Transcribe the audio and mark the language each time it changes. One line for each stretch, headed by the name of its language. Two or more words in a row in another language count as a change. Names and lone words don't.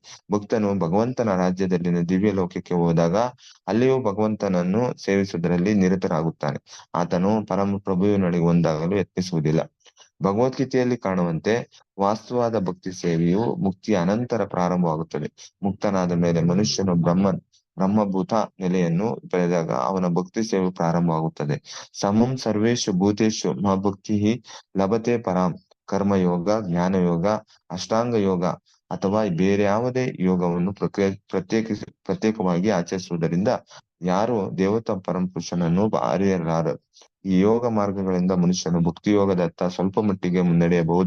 Kannada: ಭಕ್ತನು ಭಗವಂತನ ರಾಜ್ಯದಲ್ಲಿನ ದಿವ್ಯ ಲೋಕಕ್ಕೆ ಹೋದಾಗ ಅಲ್ಲಿಯೂ ಭಗವಂತನನ್ನು ಸೇವಿಸುವುದರಲ್ಲಿ ನಿರತರಾಗುತ್ತಾನೆ. ಆತನು ಪರಮ ಪ್ರಭುವಿನೊಳಗೆ ಒಂದಾಗಲು ಯತ್ನಿಸುವುದಿಲ್ಲ. ಭಗವದ್ಗೀತೆಯಲ್ಲಿ ಕಾಣುವಂತೆ ವಾಸ್ತವಾದ ಭಕ್ತಿ ಸೇವೆಯು ಮುಕ್ತಿಯ ಅನಂತರ ಪ್ರಾರಂಭವಾಗುತ್ತದೆ. ಮುಕ್ತನಾದ ಮೇಲೆ ಮನುಷ್ಯನು ಬ್ರಹ್ಮಭೂತ ನೆಲೆಯನ್ನು ಪಡೆದಾಗ ಅವನ ಭಕ್ತಿ ಸೇವೆ ಪ್ರಾರಂಭವಾಗುತ್ತದೆ.
Sanskrit: ಸಮಂ ಸರ್ವೇಷು ಭೂತೇಷು ಮಹಾಭಕ್ತಿ ಲಭತೆ ಪರಾಂ.
Kannada: ಕರ್ಮಯೋಗ, ಜ್ಞಾನಯೋಗ, ಅಷ್ಟಾಂಗ ಯೋಗ ಅಥವಾ ಬೇರೆ ಯಾವುದೇ ಯೋಗವನ್ನು ಪ್ರತ್ಯೇಕವಾಗಿ ಆಚರಿಸುವುದರಿಂದ ಯಾರು ದೇವತಾ ಪರಮಪುರುಷನನ್ನು ಅರಿಯಲಾರರು. ಈ ಯೋಗ ಮಾರ್ಗಗಳಿಂದ ಮನುಷ್ಯನು ಭಕ್ತಿ ಯೋಗದತ್ತ ಸ್ವಲ್ಪ ಮಟ್ಟಿಗೆ ಮುನ್ನಡೆಯಬಹುದು.